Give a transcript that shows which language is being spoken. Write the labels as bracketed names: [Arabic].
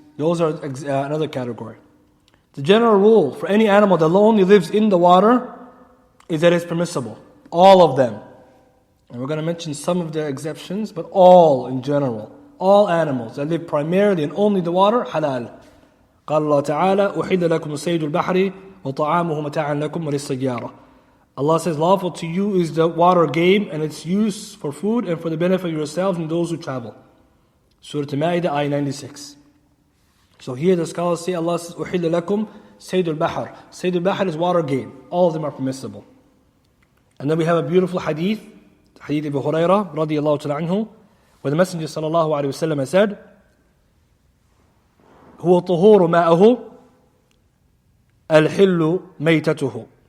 [English] Those are another category. The general rule for any animal that only lives in the water is that it's permissible. All of them. And we're going to mention some of the exceptions, but all in general. All animals that live primarily and only the water, halal. [Arabic] قال الله تعالى أحل لكم صيد البحر وطعامه متاعا لكم وللسيارة. [English] Allah says, lawful to you is the water game and its use for food and for the benefit of yourselves and those who travel. Surah Al-Ma'idah, ayah 96. So here the scholars say, Allah says, [Arabic] أحل لكم صيد البحر. [English] صيد البحر is water game. All of them are permissible. And then we have a beautiful hadith, hadith Abu Hurairah, radiyallahu ta'ala anhu, where the Messenger sallallahu alayhi wa sallam said, [Arabic] هو طهور ماءه الحل ميتته.